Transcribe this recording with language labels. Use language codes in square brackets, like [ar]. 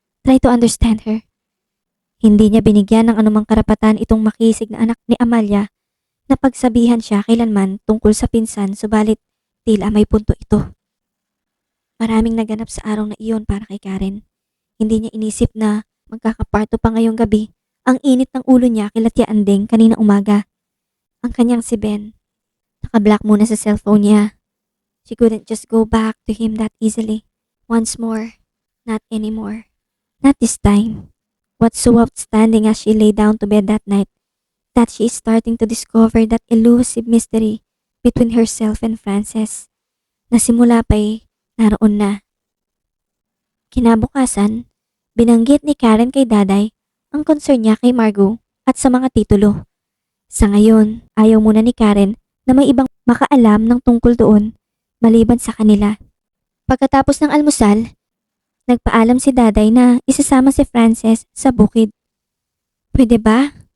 [en] Try to understand her. [tl] Hindi niya binigyan ng anumang karapatan itong makisig na anak ni Amalia na pagsabihan siya kailanman tungkol sa pinsan subalit tila may punto ito. Maraming naganap sa araw na iyon para kay Karen. Hindi niya inisip na magkakaparto pa ngayong gabi ang init ng ulo niya kila Tia Anding kanina umaga. Ang kanyang si Ben. Nakablock muna sa cellphone niya. [en] She couldn't just go back to him that easily. Once more. Not anymore. Not this time. What's so outstanding as she lay down to bed that night, that she is starting to discover that elusive mystery between herself and Frances, [tl] na simula pa'y naroon na. Kinabukasan, binanggit ni Karen kay Daday ang concern niya kay Margot at sa mga titulo. Sa ngayon, ayaw muna ni Karen na may ibang makaalam ng tungkol doon maliban sa kanila. Pagkatapos ng almusal, nagpaalam si Daday na isasama si Frances sa bukid. Pwede ba?